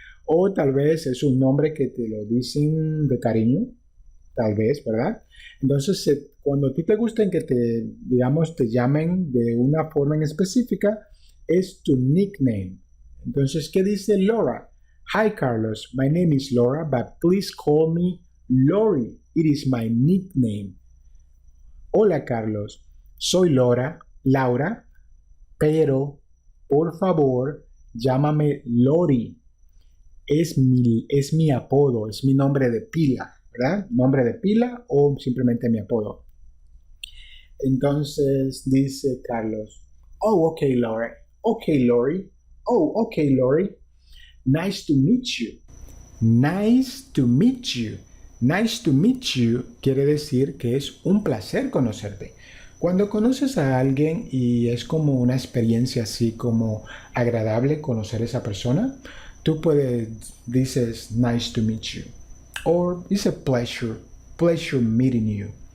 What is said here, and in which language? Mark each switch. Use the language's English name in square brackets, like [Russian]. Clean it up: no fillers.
[Spanish] O tal vez es un nombre que te lo dicen de cariño, tal vez, ¿verdad? Entonces, cuando a ti te gusta que te llamen de una forma en específica, es tu nickname. Entonces, ¿qué dice Laura? [English] Hi, Carlos. My name is Laura, but please call me Lori. It is my nickname. Hola, Carlos. [Spanish] Soy Laura, pero por favor, llámame Lori. Es mi apodo, es mi nombre de pila, ¿verdad? Nombre de pila o simplemente mi apodo. [English] Entonces dice Carlos, oh, okay, Lori. Okay, Lori. Oh, okay, Lori. Nice to meet you. Nice to meet you. [Spanish] Nice to meet you quiere decir que es un placer conocerte. Cuando conoces a alguien y es como una experiencia así como agradable conocer a esa persona, tú dices nice to meet you. [English] Or it's a pleasure meeting you.